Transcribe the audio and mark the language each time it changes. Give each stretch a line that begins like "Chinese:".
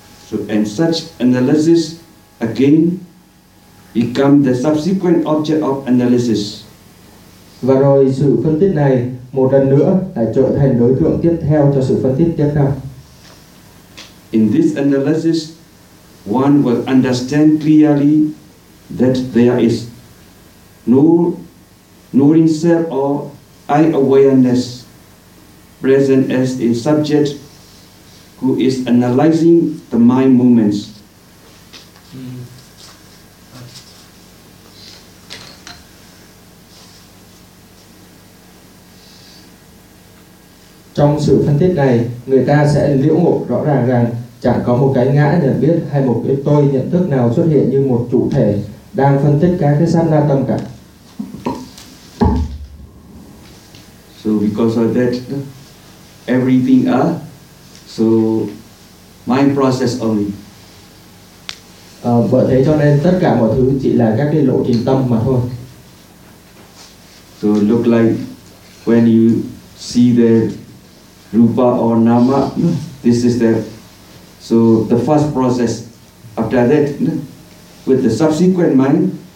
English: So, and such analysis again become the subsequent object of analysis.
Vietnamese: Và rồi sự phân tích này một lần nữa lại trở thành đối tượng tiếp theo cho sự phân tích tiếp theo.
English: In this analysis, one will understand clearly that there is no knowing self or I awareness present as a subject who is analyzing the mind movements.
Vietnamese: Trong sự phân tích này, người ta sẽ liễu ngộ rõ ràng rằng chẳng có một cái ngã nhận biết hay một cái tôi nhận thức nào xuất hiện như một chủ thể đang phân tích các cái sát na tâm cả.
English: So because of that, everything are so mind process only.
Vietnamese: Bởi thế cho nên tất cả mọi thứ chỉ là các cái lộ trình tâm mà thôi.
English: So look like when you see the rupa or nama, this is the, so the first process. After that, with the subsequent mind,